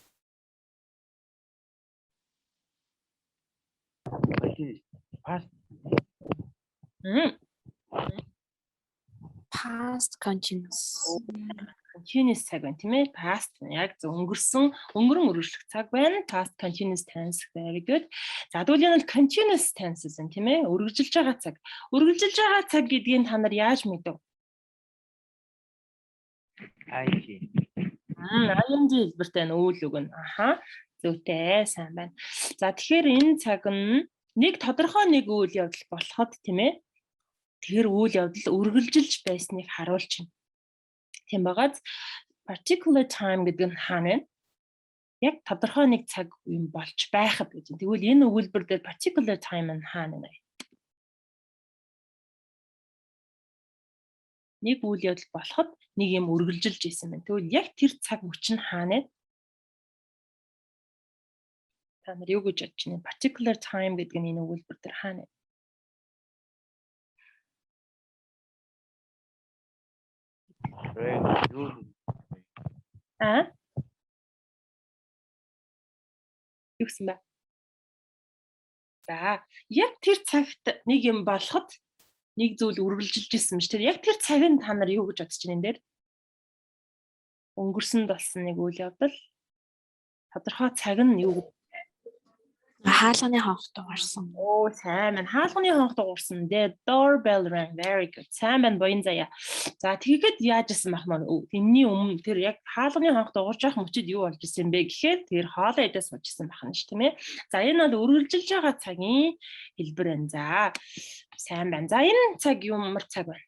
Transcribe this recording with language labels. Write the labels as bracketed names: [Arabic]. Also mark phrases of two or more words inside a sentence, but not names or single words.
[English] Past continuous. [Mongolian] Continuous цаг байна тийм ээ. Past яг өнгөрсөн, өнгөрөн үргэлжлэх цаг байна. [English] Past continuous tense. Very good. [Mongolian] За тэгвэл энэ [English] continuous tenses [Mongolian] юм тийм ээ. Үргэлжилж байгаа цаг. Үргэлжилж байгаа цаг гэдгийг та нар яаж мэдв? ING хэлбэртэй үйл үг нь. Зөвтэй, сайн байна. За тэгэхээр энэ цаг нь нэг тодорхой нэг үйл явдал болоход тийм ээ. Тэр үйл явдал үргэлжилж байсныг харуулж байна. Тийм багаз [English] particular time [Mongolian] гэдэг нь хаана вэ? яг тодорхой нэг цаг юм болж байхад гэж. Тэгвэл энэ өгүүлбэр дээр [English] particular time [Mongolian] нь хаана нэ? Нэг үйл явдал болоход нэг юм үргэлжилж исэн байна. Тэгвэл яг тэр цаг мөч нь хаана? Та нар юу гэж бодож байна? [English] Particular time [Mongolian] гэдэг нь энэ өгүүлбэр дээр хаана? Юу гэсэн бэ? За, яг тэр цагт нэг юм болоход нэг зүйл үргэлжилж исэн мэт. Тэр яг тэр цагт та нар юу гэж бодож байна энэ дээр? Өнгөрсөнд болсон нэг үйл явдал. Тодорхой цаг нь юу? Хаалганы хонх дуурсан. Оо, сайн байна. Хаалганы хонх дуурсан. [English] The doorbell rang. Very good. [Mongolian] Сайн байна, боён заяа. За, тэгэхэд яаж исэн бах маань? Энэний өмнө тэр яг хаалганы хонх дуурж явах мөчид юу болж исэн бэ гэхээр тэр хоолоо идэж сууж исэн бах нь ш, тийм ээ. За, энэ бол үргэлжилж байгаа цагийн хэлбэр байна. За, сайн байна. За, энэ цаг ямар цаг байна?